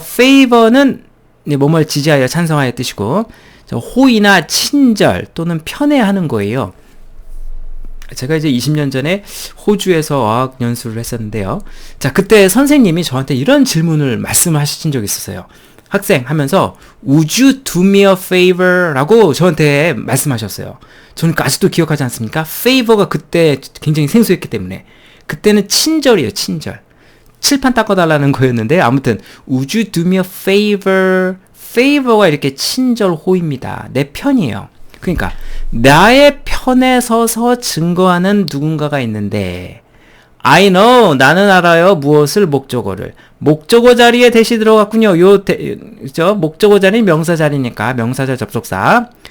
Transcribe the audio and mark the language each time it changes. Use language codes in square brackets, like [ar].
[ko] favor는 뭐뭘 지지하여 찬성하여 뜻이고, 호의나 친절 또는 편애하는 거예요. 제가 이제 20년 전에 호주에서 어학 연수를 했었는데요. 자, 그때 선생님이 저한테 이런 질문을 말씀하신 적이 있었어요. 학생 하면서 [en] Would you do me a favor? [ko] 라고 저한테 말씀하셨어요. 저는 아직도 기억하지 않습니까? favor가 그때 굉장히 생소했기 때문에. 그때는 친절이에요, 친절. 칠판 닦아달라는 거였는데 아무튼 [en] Would you do me a favor? [ko] favor가 이렇게 친절 호입니다. 내 편이에요. 그러니까 나의 편에 서서 증거하는 누군가가 있는데 [en] I know, [ko] 나는 알아요. 무엇을? 목적어를. 목적어 자리에 대시 들어갔군요. 목적어 자리는 명사 자리니까 명사절 접속사.